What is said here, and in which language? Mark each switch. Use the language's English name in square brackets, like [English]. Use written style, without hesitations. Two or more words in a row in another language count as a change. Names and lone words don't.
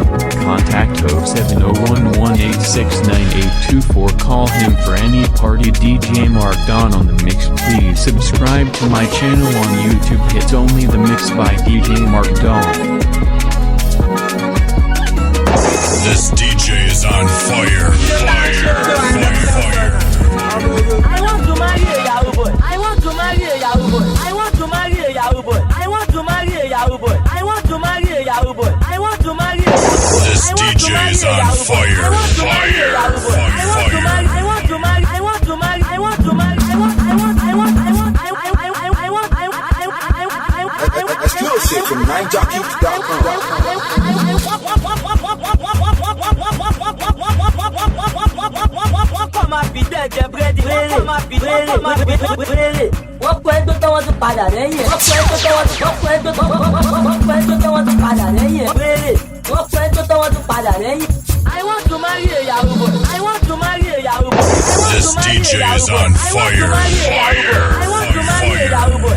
[English] Contact 0701-1869824. Call him for any party. DJ Mark Don on the mix. Please subscribe to my channel on YouTube. Hit only the mix by DJ Mark Don. This DJ is on fire, fire, fire, fire. I want to marry a Yahoo boy. I want to marry a Yahoo boy. I want to marry a Yahoo boy. I want to marry a Yahoo boy. I want to marry a Yahoo boy. I want to marry a Yahoo boy. This DJ is on fire, fire, fire, fire. I want to marry. I want to marry. I want to marry. Exclusive from NineJockey.com. [Yoruba] Wọ́n pẹ́ tó tọ́wọ́ tó padà lẹ́yìn. Wọ́n pẹ́ tó tọ́wọ́ tó padà lẹ́yìn. Wọ́n pẹ́ tó tọ́wọ́ tó padà lẹ́yìn. [English] I want to marry a Yahoo boy. I want to marry a Yahoo boy. This DJ is on fire, fire, I want to marry a Yahoo boy.